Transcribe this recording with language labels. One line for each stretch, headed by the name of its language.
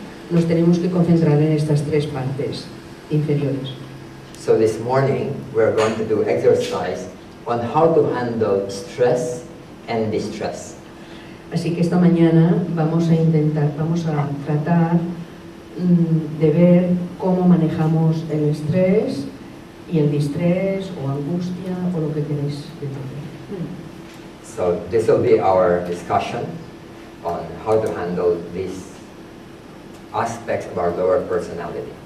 Spanish: nos tenemos que concentrar en estas tres partes inferiores.
English: So this morning we're going to do exercise on how to handle stress and distress.
Spanish: Así que esta mañana vamos a tratar de ver cómo manejamos el estrés y el distrés o angustia o lo que queréis decir.
English: So this will be our discussion on how to handle these aspects of our lower personality.